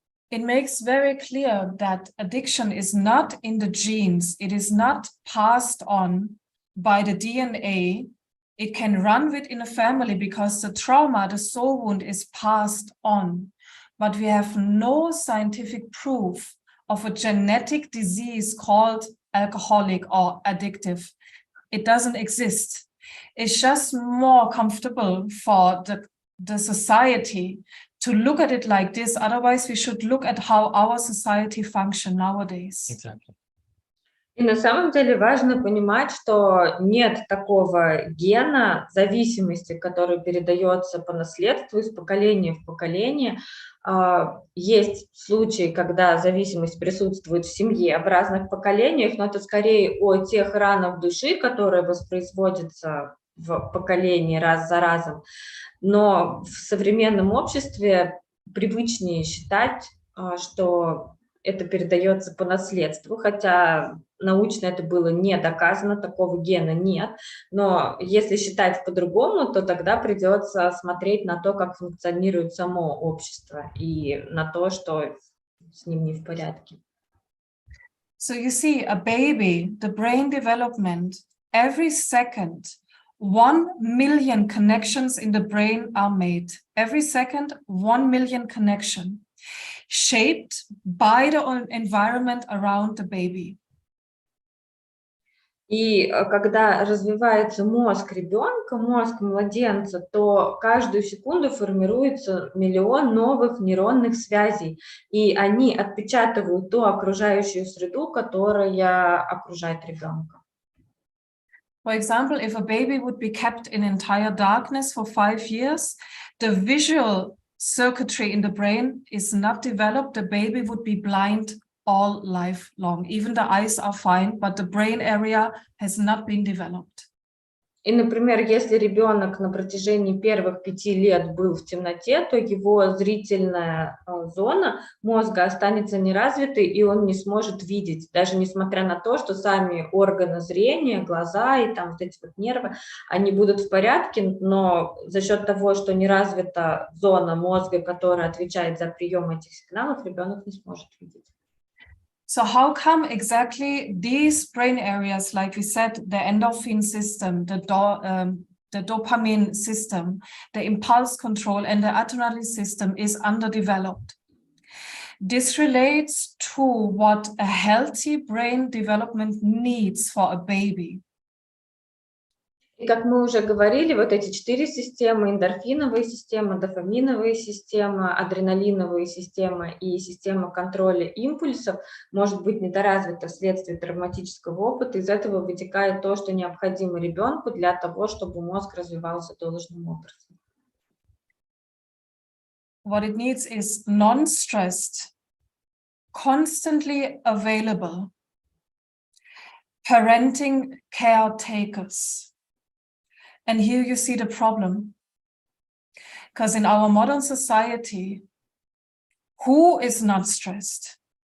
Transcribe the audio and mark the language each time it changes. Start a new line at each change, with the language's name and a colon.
English: So it makes very clear that addiction is not in the genes. It is not passed on by the DNA. It can run within a family because the trauma, the soul wound, is passed on. But we have no scientific proof of a genetic disease called alcoholic or addictive. It doesn't exist. It's just more comfortable for the society to look at it like this. Otherwise, we should look at how our society functions nowadays. Exactly.
Russian: И на самом деле важно понимать, что нет такого гена зависимости, который передается по наследству из поколения в поколение. Есть случаи, когда зависимость присутствует в семье в разных поколениях, но это скорее о тех ранах души, которые воспроизводятся в поколении раз за разом. Но в современном обществе привычнее считать, что это передается по наследству, хотя научно это было не доказано, такого гена нет. Но если считать по-другому, то тогда придется смотреть на то, как функционирует само общество и на то, что с ним не в порядке.
English: So you see, a baby, the brain development, every second, 1 million connections in the brain are made. Every second, 1 million connections, shaped by the environment around the baby.
Russian: И когда развивается мозг ребенка, мозг младенца, то каждую секунду формируется миллион новых нейронных связей, и они отпечатывают ту окружающую среду, которая окружает ребенка.
English: For example, if a baby would be kept in entire darkness for 5 years, the visual circuitry in the brain is not developed. The baby would be blind all life long. Even the eyes are fine, but the brain area has not been developed.
Russian: И, например, если ребенок на протяжении первых 5 лет был в темноте, то его зрительная зона мозга останется неразвитой, и он не сможет видеть, даже несмотря на то, что сами органы зрения, глаза и там вот эти вот нервы, они будут в порядке, но за счет того, что не развита зона мозга, которая отвечает за прием этих сигналов, ребенок не сможет видеть.
English: So how come exactly these brain areas, like we said, the endorphin system, the dopamine system, the impulse control, and the adrenaline system is underdeveloped? This relates to what a healthy brain development needs for a baby.
Russian: И как мы уже говорили, вот эти 4 системы, эндорфиновая система, дофаминовая система, адреналиновая система и система контроля импульсов может быть недоразвита вследствие травматического опыта. Из этого вытекает то, что необходимо ребенку для того, чтобы мозг развивался должным образом.
English: What it needs is non-stressed, constantly available, parenting caretakers. And here you see the problem. Because in our modern society, who is not stressed?